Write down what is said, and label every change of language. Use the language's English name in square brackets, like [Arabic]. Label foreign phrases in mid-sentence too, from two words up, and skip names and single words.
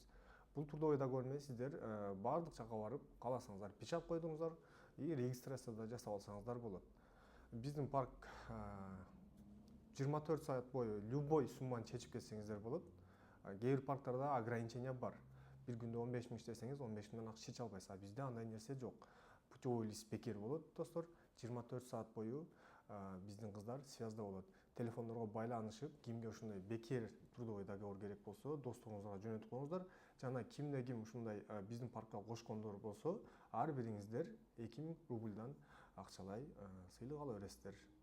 [Kyrgyz] Бул [Russian] трудовой договор [Kyrgyz] менен сиздер баардык жакка барып, кааласаңыздар печат койдуңуздар и регистрация да жасап алсаңыздар болот. Биздин парк 24 саат бою любой сумманы чечип кетсеңиздер болот. Кээ бир парктарда ограничение бар. Бир күндө 15 миң иштесеңиз 15 миңден акыш чече албайсыз. Bizde андай нерсе жок. [Russian] Путевой лист [Kyrgyz] бекер болот, достор. 24 саат бою биздин кыздар связда болот. Телефондорго байланышып, кимге ушундай бекер [Russian] трудовой договор [Kyrgyz] керек болсо, досторуңуздарга жөнөтүп коюңуздар. Жана кимде ким ушундай биздин паркка кошкондор болсо, ар бириңиздер 2000 рубльдан акчалай сыйлык ала бересиздер.